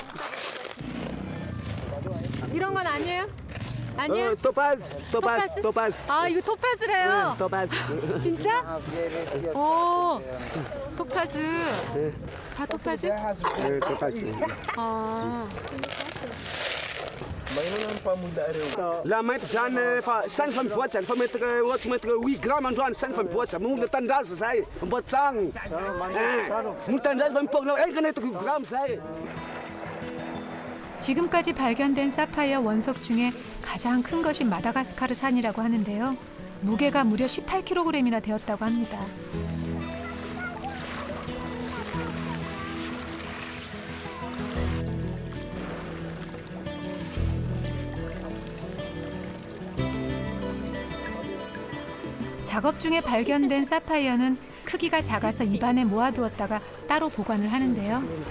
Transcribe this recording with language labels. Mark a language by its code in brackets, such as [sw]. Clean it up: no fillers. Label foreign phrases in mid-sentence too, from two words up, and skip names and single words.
[ko] 이런 건 아니에요? 아니야? 토파즈. 아, 이거 토파즈래요. 토파즈. 진짜? 오, 토파즈. 다 토파즈? 네, 토파즈. 아. [mg] La mety zany fa sany fa mivoatra fa mety ohatry mety 8 grammes androany sany fa mivoatra mola tandraza zay mbo tsagno mola tandraza fa mipogna kanetako 8 grammes zay. [ko] 지금까지 발견된 사파이어 원석 중에 가장 큰 것이 마다가스카르 산이라고 하는데요. 무게가 무려 18kg이나 되었다고 합니다. 작업 중에 발견된 사파이어는 크기가 작아서 입안에 모아두었다가 따로 보관을 하는데요.